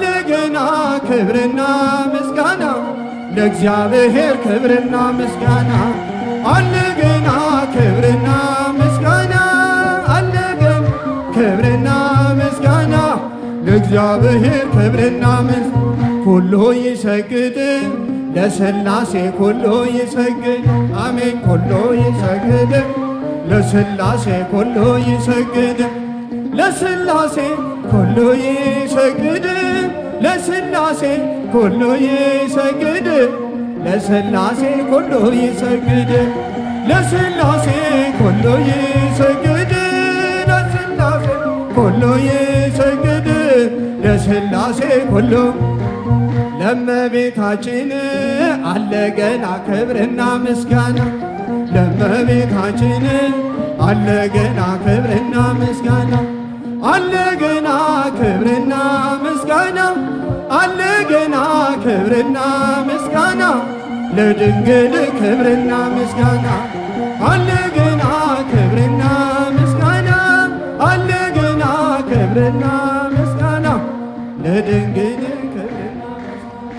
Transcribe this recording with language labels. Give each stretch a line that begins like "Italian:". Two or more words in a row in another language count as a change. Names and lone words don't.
Amharic: ገና ክብርና ምስጋና ለእግዚአብሔር ክብርና ምስጋና አለ ገና ክብርና ምስጋና አለ ገና ክብርና ምስጋና ለእግዚአብሔር ክብርና
Geez: ኩሉ ይሰግድ ለሥላሴ ኩሉ ይሰግድ አሜን ኩሉ ይሰግድ ለሥላሴ ኩሉ ይሰግድ ለሥላሴ ኩሉ ይሰግድ ለሥላሴ ኩሉ ይሰግድ ለሥላሴ ኩሉ ይሰግድ ለሥላሴ ኩሉ ይሰግድ ለሥላሴ ኩሉ ይሰግድ ለሥላሴ ኩሉ
Amharic: ለእመቤታችን አለ ገና ክብርና ምስጋና ለእመቤታችን አለ ገና ክብርና ምስጋና አለ ገና ክብርና ምስጋና አለ ገና ክብርና ምስጋና ለድንግል ክብርና ምስጋና አለ ገና ክብርና ምስጋና አለ ገና ክብርና ምስጋና ለድንግል ክብርና ምስጋና።